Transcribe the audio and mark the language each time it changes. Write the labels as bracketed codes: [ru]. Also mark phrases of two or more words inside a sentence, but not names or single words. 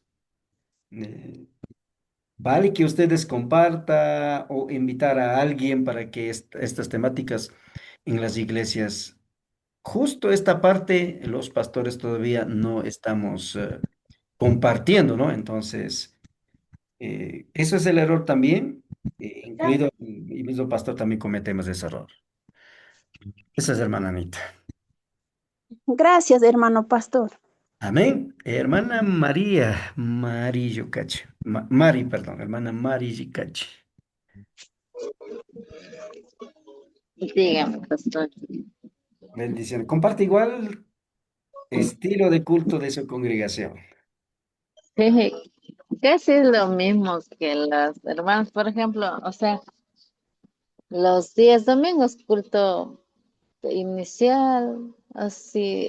[es] Eh, vale que ustedes comparta o invitar a alguien para que estas temáticas en las iglesias, justo esta parte, los pastores todavía no estamos compartiendo, ¿no? Entonces, eso es el error también, incluido y mismo pastor también cometemos ese error. Esa es hermana Anita. Gracias, hermano pastor. Amén. Hermana María, Mari Yucache. Mari, perdón, hermana Mari Yucache. Dígame, pastor. Bendiciones. Comparte igual estilo de culto de su congregación. Sí, casi es lo mismo que las hermanas, por ejemplo, o sea, los días domingos, culto inicial, así,